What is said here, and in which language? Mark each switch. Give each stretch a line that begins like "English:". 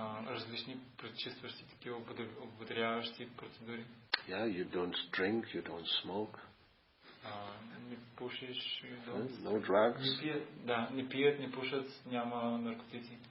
Bulgarian: Различни пречистващи такива ободряващи процедури.
English: Yeah, you don't drink, you don't smoke.
Bulgarian: Не пушиш,
English: no drugs.
Bulgarian: Не пият, не пушат, няма наркотици.